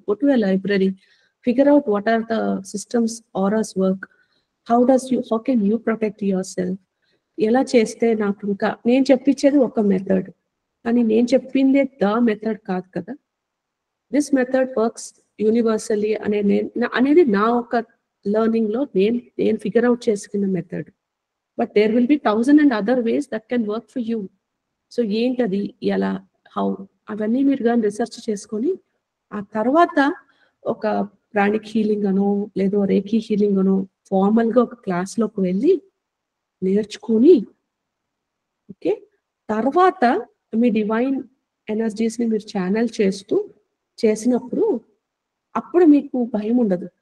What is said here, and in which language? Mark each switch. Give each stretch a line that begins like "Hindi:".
English: Go to a library, figure out what are the systems are as work, how can you protect your self.
Telugu: ఎలా చేస్తే నాకు, ఇంకా నేను చెప్పించేది ఒక మెథడ్, కానీ నేను చెప్పిందే ద మెథడ్ కాదు కదా.
English: this method works universally
Telugu: అనేది నా ఒక లెర్నింగ్ లో నేను ఫిగర్ అవుట్ చేసుకున్న method.
English: But there will be 1000 and other ways that can work for you.
Telugu: So ఏంటది, ఎలా, హౌ, అవన్నీ మీరు కానీ రీసెర్చ్ చేసుకొని ఆ తర్వాత ఒక ప్రాణిక్ హీలింగ్ అనో లేదో రేఖీ హీలింగ్ అనో ఫార్మల్ గా ఒక క్లాస్ లోకి వెళ్ళి నేర్చుకుని, ఓకే, తర్వాత మీ డివైన్ ఎనర్జీస్ ని మీరు ఛానల్ చేసినప్పుడు అప్పుడు మీకు భయం ఉండదు.